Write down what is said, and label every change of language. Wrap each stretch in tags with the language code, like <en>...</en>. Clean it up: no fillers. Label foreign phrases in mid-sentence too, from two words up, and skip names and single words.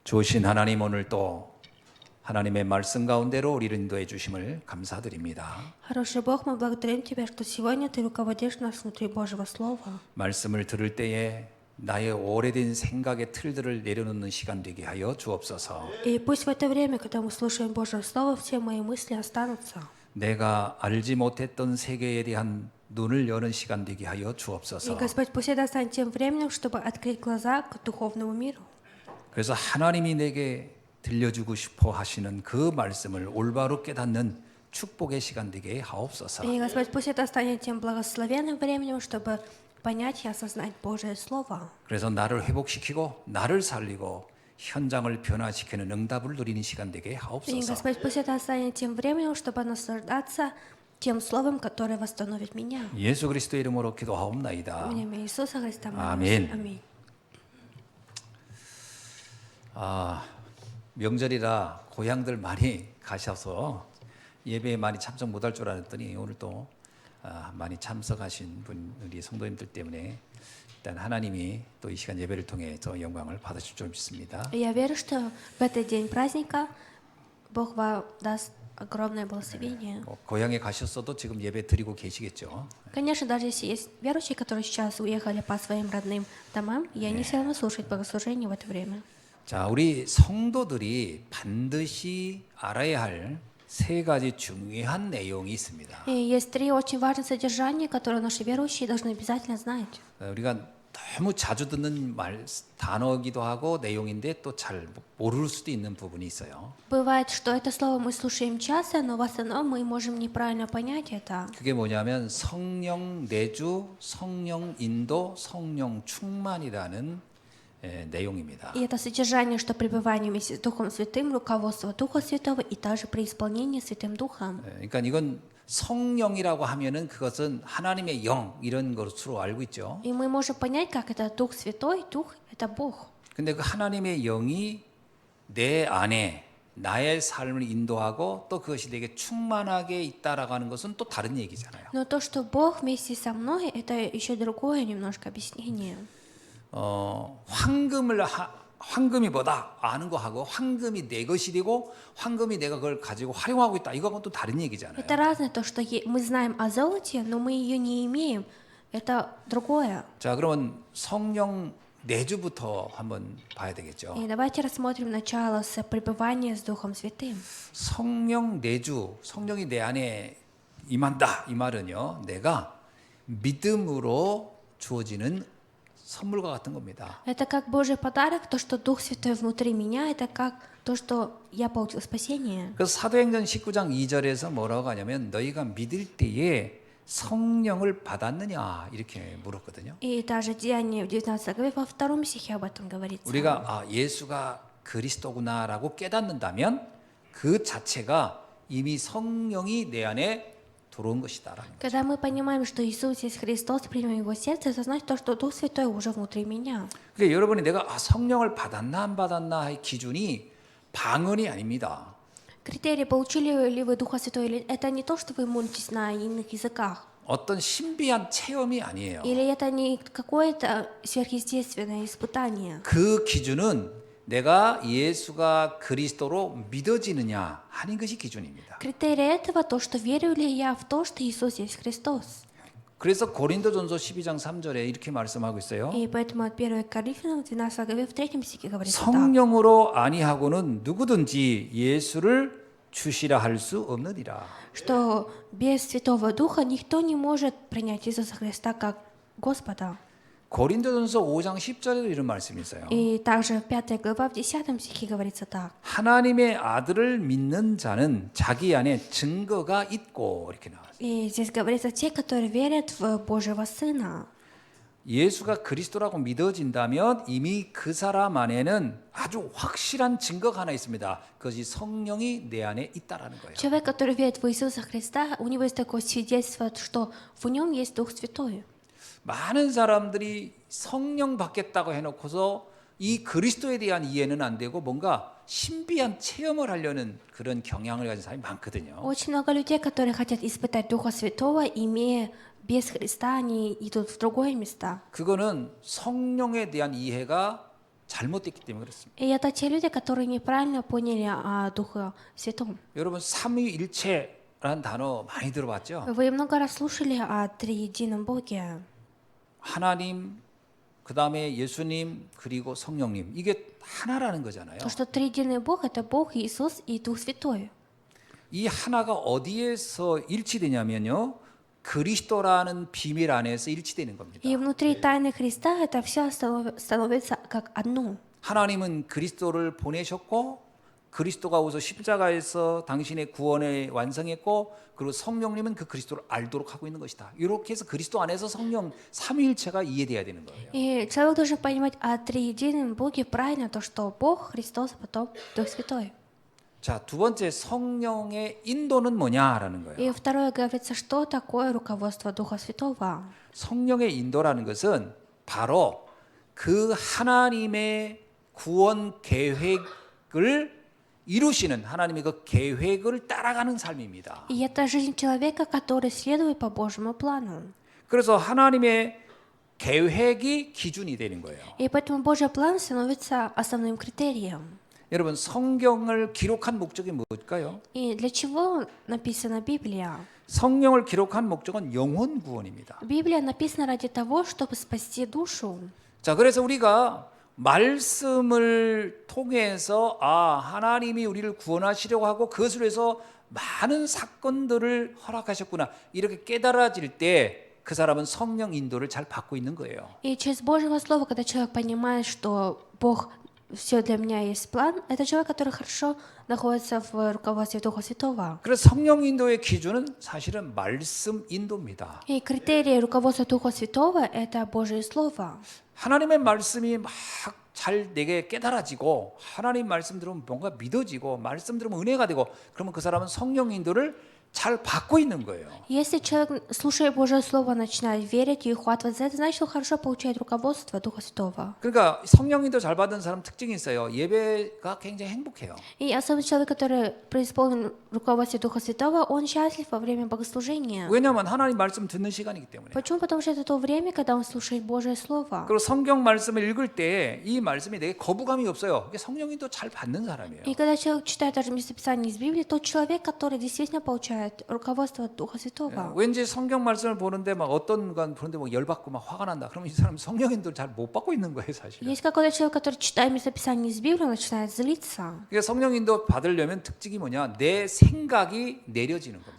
<ko>주신 하나님, 오늘 또 하나님의 말씀 가운데로 우리를 인도해 주심을 감사드립니다.</ko> <ru>Хороший Бог, мы благодарим Тебя, что сегодня Ты руководишь нас внутри Божьего Слова.</ru> <ko>말씀을 들을 때에 나의 오래된 생각의 틀들을 내려놓는 시간 되게 하여 주옵소서.</ko> <ru>И пусть в это время, когда мы слушаем Божье Слово, все мои мысли останутся.</ru> <ko>내가 알지 못했던 세계에 대한 눈을 여는 시간 되게 하여</ko> <ru>И,</ru> <ko>주옵소서.</ko> <ru>Господь, пусть это станет тем временем, чтобы открыть глаза к духовному миру.</ru> <ko>그래서 하나님이 내게 들려주고 싶어 하시는 그 말씀을 올바로 깨닫는 축복의 시간 되게 하옵소서.</ko> <ru>И, Господь, пусть это станет тем благословенным временем, чтобы понять и осознать Божие Слово.</ru> <ko>그래서 나를 회복시키고 나를 살리고 현장을 변화시키는 응답을 누리는 시간 되게</ko> <ru>И,</ru> <ko>하옵소서.</ko> <ru>Господь, пусть это станет тем временем, чтобы наслаждаться тем Словом, которое восстановит меня.</ru> <ko>예수 그리스도의 이름으로 기도하옵나이다.</ko> <ru>В имя Иисуса Христа молюсь.</ru> <ko>아멘.</ko> <ru>Аминь.</ru> <ko>명절이라 고향들 많이 가셔서 예배에 많이 참석 못할 줄 알았더니 오늘 또 많이 참석하신 우리 성도님들 때문에 일단 하나님이 또 이 시간 예배를 통해 저 영광을 받으실 줄 믿습니다.</ko> <ru>И я верю, что в этот день праздника Бог вам даст огромное благословение.</ru> <ko>고향에 가셨어도 지금 예배 드리고 계시겠죠.</ko> <ru>Конечно, даже если есть верующие, которые сейчас уехали по своим родным домам, и они все равно слушают богослужение в это время.</ru> <ko>자, 우리 성도들이 반드시 알아야 할 세 가지 중요한 내용이 있습니다.</ko> <ru>И есть три очень важных содержания, которые наши верующие должны обязательно знать.</ru> <ko>우리가 너무 자주 듣는 단어이기도 하고 내용인데 또 잘 모를 수도 있는 부분이 있어요.</ko> <ru>Бывает, что это слово мы слушаем часто, но в основном мы можем неправильно понять это.</ru> <ko>그게 뭐냐면 성령 내주, 성령 인도, 성령 충만이라는 내용입니다.</ko> <ru>И это содержание, что пребывание вместе с Духом Святым, руководство Духа Святого и также преисполнение Святым Духом.</ru> <ko>그러니까 이건 성령이라고 하면은 그것은 하나님의 영 이런 것으로 알고 있죠.</ko> <ru>И мы можем понять, как это Дух Святой, Дух — это Бог.</ru> <ko>근데 그 하나님의 영이 내 안에 나의 삶을 인도하고 또 그것이 내게 충만하게 있다라고 하는 것은 또 다른 얘기잖아요.</ko> <ru>Но то, что Бог вместе со мной, это еще другое немножко объяснение.</ru> <ko>황금이 뭐다 아는 거 하고 황금이 내 것이 되고 황금이 내가 그걸 가지고 활용하고 있다 이거하고는 또 다른 얘기잖아요.</ko> <ru>Это разное, то, что мы знаем о золоте, но мы ее не имеем. Это другое.</ru> <ko>자, 그러면 성령 내주부터 한번 봐야 되겠죠.</ko> <ru>И давайте рассмотрим начало с пребывания с Духом Святым.</ru> <ko>성령 내주, 성령이 내 안에 임한다 이 말은요, 내가 믿음으로 주어지는 선물과 같은 겁니다.</ko> <ru>Это как Божий подарок, то, что Дух Святой внутри меня, это как то, что я получил спасение.</ru> <ko>그래서 사도행전 19장 2절에서 뭐라고 하냐면 너희가 믿을 때에 성령을 받았느냐 이렇게 물었거든요.</ko> <ru>И даже Деяние в 19 главе во втором стихе об этом говорится.</ru> <ko>우리가 예수가 그리스도구나라고 깨닫는다면 그 자체가 이미 성령이 내 안에 들어온 것이다라는 거죠.</ko> <ru>Когда мы понимаем, что Иисус есть Христос, примем Его сердце, это значит то, что Дух Святой уже внутри меня.</ru> <ko>그러니까 여러분이 내가 성령을 받았나 안 받았나 의 기준이 방언이 아닙니다.</ko> <ru>Критерий, получили ли вы Духа Святого, или это не то, что вы молитесь на иных языках,</ru> <ko>어떤 신비한 체험이 아니에요.</ko> <ru>или это не какое-то сверхъестественное испытание.</ru> <ko>그 기준은 내가 예수가 그리스도로 믿어지느냐 하는 것이 기준입니다.</ko> <ru>Критерий этого то, что верю ли я в то, что Иисус есть Христос.</ru> <ko>그래서 고린도전서 12장 3절에 이렇게 말씀하고 있어요.</ko> <ru>И поэтому от 1 Коринфянам 12 главе в 3 стихе говорится так.</ru> <ko>성령으로 아니하고는 누구든지 예수를 주시라 할 수 없느니라.</ko> <ru>Что без Святого Духа никто не может принять Иисуса Христа как Господа.</ru> <ko>고린도전서 5장 10절에도 이런 말씀이 있어요.</ko> <ru>И также 5 глава в 10 стихе говорится так.</ru> <ko>하나님의 아들을 믿는 자는 자기 안에 증거가 있고 이렇게 나와요.</ko> <ru>И здесь говорится те, которые верят в Божьего Сына.</ru> <ko>예수가 그리스도라고 믿어진다면 이미 그 사람 안에는 아주 확실한 증거가 하나 있습니다. 그것이 성령이 내 안에 있다라는 거예요.</ko> <ru>Человек, который верит в Иисуса Христа, у него есть такое свидетельство, что в нем есть Дух Святой.</ru> <ko>많은 사람들이 성령 받겠다고 해놓고서 이 그리스도에 대한 이해는 안 되고 뭔가 신비한 체험을 하려는 그런 경향을 가진 사람이 많거든요.</ko> <ru>Очень много людей, которые хотят испытать Духа Святого, имея без Христа, они идут в другое место.</ru> <ko>그거는 성령에 대한 이해가 잘못됐기 때문에 그렇습니다.</ko> <ru>И это те люди, которые неправильно поняли о Духе Святом.</ru> <ko>여러분 삼위일체라는 단어 많이 들어봤죠?</ko> <ru>Вы много раз слушали о триедином Боге.</ru> <ko>하나님, 그 다음에 예수님, 그리고 성령님. 이게 하나라는 거잖아요.</ko> <ru>То, что триединый Бог — это Бог, Иисус и Дух Святой.</ru> <ko>이 하나가 어디에서 일치되냐면요. 그리스도라는 비밀 안에서 일치되는 겁니다.</ko> <ru>И внутри тайны Христа это все становится как одно.</ru> <ko>하나님은 그리스도를 보내셨고 그리스도가 오서 십자가에서 당신의 구원을 완성했고 그리고 성령님은 그 그리스도를 알도록 하고 있는 것이다. 이렇게 해서 그리스도 안에서 성령 삼위일체가 이해돼야 되는 거예요.</ko> <ru>И человек должен понимать о триедином Боге правильно, то, что Бог, Христос, а потом Дух Святой.</ru> <ko>자, 두 번째 성령의 인도는 뭐냐라는 거예요.</ko> <ru>И второе говорится, что такое руководство Духа Святого.</ru> <ko>성령의 인도라는 것은 바로 그 하나님의 구원 계획을 이루시는 하나님의 그 계획을 따라가는 삶입니다.</ko> <ru>И это жизнь человека, который следует по Божьему плану.</ru> <ko>그래서 하나님의 계획이 기준이 되는 거예요.</ko> <ru>И поэтому Божий план становится основным критерием.</ru> <ko>여러분 성경을 기록한 목적이 뭘까요?</ko> <ru>И для чего написана Библия?</ru> <ko>성령을 기록한 목적은 영혼 구원입니다.</ko> <ru>Библия написана ради того, чтобы спасти душу.</ru> <ko>자, 그래서 우리가 말씀을 통해서 하나님이 우리를 구원하시려고 하고 그것을 위해서 많은 사건들을 허락하셨구나. 이렇게 깨달아질 때 그 사람은 성령 인도를 잘 받고 있는 거예요.</ko> <ru>И через Божьего Слова, когда человек понимает, что Бог все для меня есть план, это человек, который хорошо находится в руководстве Духа Святого.</ru> <ko>그래서 성령 인도의 기준은 사실은 말씀 인도입니다.</ko> <ru>И критерии руководства Духа Святого — это Божье Слово.</ru> <ko>하나님의 말씀이 막 잘 내게 깨달아지고 하나님 말씀 들으면 뭔가 믿어지고 말씀 들으면 은혜가 되고 그러면 그 사람은 성령 인도를 잘 받고 있는 거예요.</ko> <ru>Если человек, слушая Божье Слово, начинает верить и ухватывать за это, значит, он хорошо получает руководство Духа Святого.</ru> <ko>그러니까 성령 인도 잘 받은 사람 특징이 있어요. 예배가 굉장히 행복해요.</ko> <ru>И особенно человек, который преисполнен руководстве Духа Святого, он счастлив во время богослужения.</ru> <ko>왜냐하면 하나님 말씀 듣는 시간이기 때문에.</ko> <ru>Почему? Потому что это то время, когда он слушает Божье Слово.</ru> <ko>그리고 성경 말씀을 읽을 때 이 말씀이 내게 거부감이 없어요. 이게 성령 인도 잘 받는 사람이에요.</ko> <ru>И когда человек читает даже местописание из Библии, тот человек, который действительно получает руководство от Духа Святого.</ru> <ko>왠지 성경 말씀을 보는데 막 어떤 건 보는데 막 열받고 막 화가 난다. 그러면 이 사람 성령 인도를 잘 못 받고 있는 거예요, 사실.</ko> <ru>Есть какой-то человек, который читает местописание из Библии, он начинает злиться.</ru> <ko>그러니까 성령 인도 받으려면 특징이 뭐냐? 내 생각이 내려지는 겁니다.</ko>